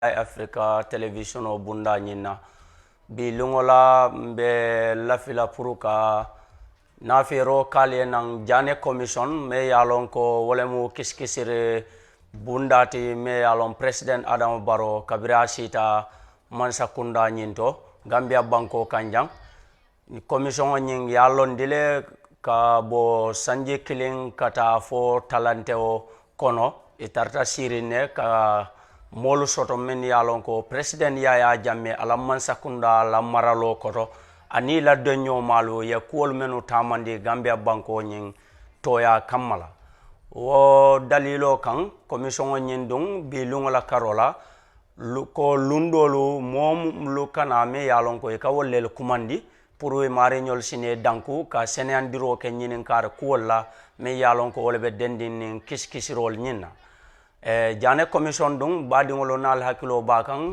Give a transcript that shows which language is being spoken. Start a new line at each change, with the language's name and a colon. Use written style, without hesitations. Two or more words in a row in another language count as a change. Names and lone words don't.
Mandingo: Africa television o bunda nyina bi lungola be lafila puruka na fero kale nang jane commission me yalon ko wolemu kiskisire bundati me yalon president Adam Barrow kabira sita mansa kunda nyinto Gambia banko kanjang commission nying yalon dile ka bo sanje killing kata fo talanteo kono itarta sirine ka molu soto men yalon ko president Yaya Jammeh alamman sakunda la maralo koto ani la donyo malu ya kuol menu tamandi Gambia banko nyin toya kamala wo dalilo kan commission nyin dung bi lungola karola ko lundolu mom lu kana me yalon ko e ka wollel kumandi pour mari ñol sine danku ka senandiro ke nyinin kar kuolla me yalon ko wolbe dendin kiskisirol nyinna jane commission dung badi ngolo nal hakilo bakan